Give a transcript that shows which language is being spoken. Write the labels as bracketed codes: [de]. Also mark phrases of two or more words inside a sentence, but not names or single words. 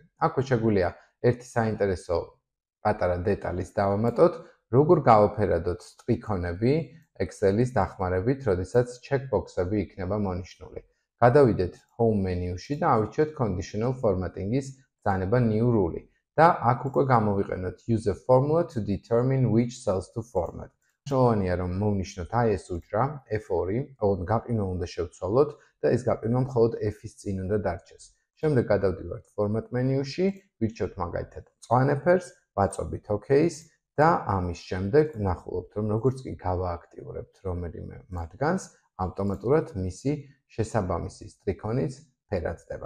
[ka] აქვე შეგვიძლია ერთი საინტერესო პატარა დეტალის დავამატოთ, როგორ გავაფერადოთ სტრიქონები Excel-ის დახმარებით, როდესაც checkbox-ები იქნება მონიშნული. გადავიდეთ [en] home menu- [ka] ში და ავირჩიოთ [en] conditional formatting- [ka] ის ბრძანება [en] new rule [ka] და აქ უკვე გამოვიყენოთ [en] use a formula to determine which cells to format. [ka] მნიშვნელოვანია რომ მოვნიშნოთ აი ეს უჯრა F2, ოღონდ გაყინვა უნდა შევცვალოთ და ეს გაყინვა მხოლოდ F-ის წინ უნდა დარჩეს. შემდეგ გადავდივართ [en] format menu- [ka] ში, ვირჩევთ მაგალითად მწვანე ფერს, ვაწვევით OK-ს და ამის შემდეგ ვნახულობთ რომ როგორც კი გავააქტიურებთ რომელიმე მათგანს, ავტომატურად მისი შესაბამისი სტრიქონიც ფერადდება.